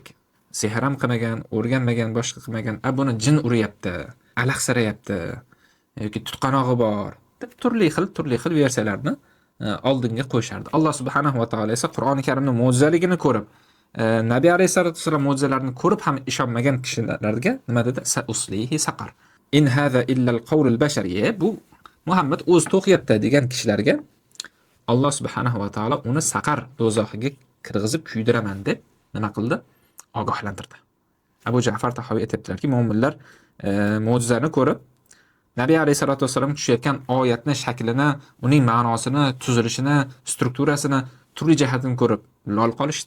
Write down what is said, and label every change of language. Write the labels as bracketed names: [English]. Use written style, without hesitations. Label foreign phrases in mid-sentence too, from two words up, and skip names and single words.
[Uzbek] Sehr ham qilmagan, o'rganmagan, boshqa qilmagan. Buni jin uryapti, alahsirayapti yoki tutqanog'i bor deb turli xil versiyalarni oldinga qo'yishardi. Alloh subhanahu va taolo esa Qur'oni Karimning mo'jizaligini ko'rib, Nabiy alayhisolatu vassalom mo'jizalarini ko'rib ham ishonmagan kishilarga nima dedi? [Arabic] سأصليه سقر. إن هذا إلا القول البشر. [Uzbek] Bu Muhammad o'zi to'qiyapti degan kishilarga Alloh subhanahu va taolo uni saqar do'zaxiga kirg'izib kuydiraman deb nima qildi? Ogohlantirdi. Abu Ja'far Tahoviy aytibdilarki, mo'minlar mo'jizani ko'rib, Nabiy alayhisolatu vassalom tushayotgan oyatni shaklini, uning ma'nosini, tuzilishini, strukturasini, turli jihatini ko'rib lol qolishdi.